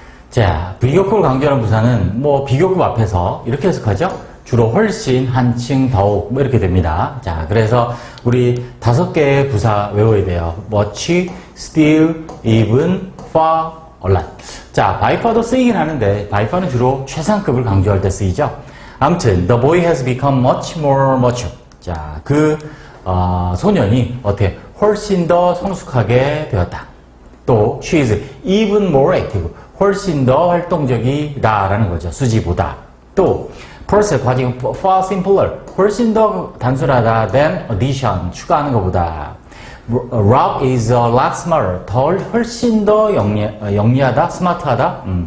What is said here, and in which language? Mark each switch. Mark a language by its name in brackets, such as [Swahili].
[Korean] 자, 비교급을 강조하는 부사는 뭐 비교급 앞에서 이렇게 해석하죠. 주로 훨씬, 한층, 더욱 뭐 이렇게 됩니다. 자, 그래서 우리 5개의 부사 외워야 돼요. [English] much, still, even, far, a lot. [Korean] 자, by far도 쓰이긴 하는데 by far는 주로 최상급을 강조할 때 쓰이죠. [English] 아무튼 the boy has become much more mature. [Korean] 자, 소년이 어떻게 훨씬 더 성숙하게 되었다. [English] 또 she is even more active. [Korean] 훨씬 더 활동적이다라는 거죠. 수지보다. [English] 또 process [Korean] 과정은 [English] far simpler. [Korean] 훨씬 더 단순하다 [English] than addition. [Korean] 추가하는 것보다. [English] Rob is a lot smarter. [Korean] 훨씬 더 영리하다, 스마트하다.